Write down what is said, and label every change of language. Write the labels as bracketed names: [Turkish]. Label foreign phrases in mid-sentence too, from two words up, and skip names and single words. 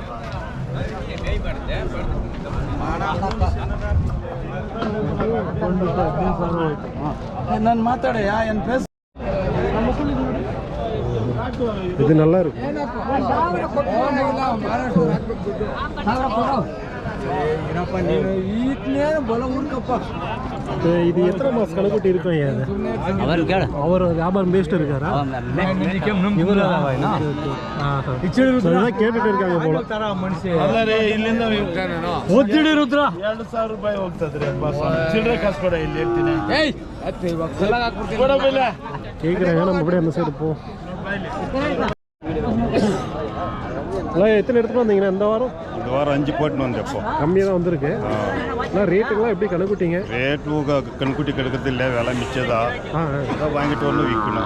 [Kannada] ನಾನು ಮಾತಾಡಯ್ಯ ಏನು ಫೇಸ್ [Tamil] இது நல்லா இருக்கு. இது எத்தனை மாசம் கணக்குட்டி இருக்கும்? அவர் வியாபாரம் பேசிட்டு இருக்காரா? கேட்டுட்டு இருக்காங்க போல. [Kannada] ಇಲ್ಲಿಂದ 2,000 ರೂಪಾಯಿ ಹೋಗ್ತದ್ರಿ. ಚಿಲ್ಲರೆ ಕಾಸು ಕೊಡ, ಇಲ್ಲಿ ಹೇಳ್ತೀನಿ. [Tamil] கேட்குறாங்க. நம்ம அப்படியே அந்த சைடு போ. எத்தனை எடுத்துட்டு வந்தீங்கன்னா இந்த வாரம்? இந்த வாரம் 5 போட்டுன்னு வந்தப்போ கம்மியாக தான் வந்திருக்கு. ஆனால் ரேட்டுக்கெல்லாம் எப்படி கணக்குட்டிங்க? ரேட்டு கண்குட்டி கெடுக்கிறது இல்லை, விலை மிச்சதா வாங்கிட்டு வந்து விற்கணும்.